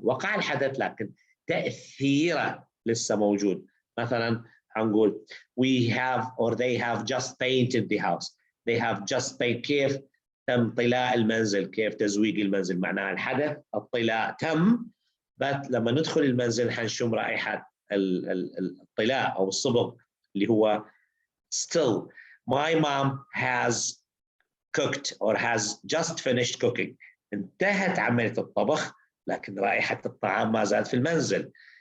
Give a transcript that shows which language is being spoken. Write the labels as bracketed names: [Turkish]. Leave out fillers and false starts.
[Arabic] وقع الحدث لكن تأثيره لسه موجود. مثلا هنقول [English] we have or they have just painted the house. They have just painted. [Arabic] كيف تم طلاء المنزل؟ كيف تزويق المنزل؟ معناها الحدث الطلاء تم، بس لما ندخل المنزل حنشم رائحة الطلاء أو الصبغ اللي هو still. [English] My mom has cooked or has just finished cooking. [Arabic] انتهت عملية الطبخ لكن رائحة الطعام ما زالت في المنزل.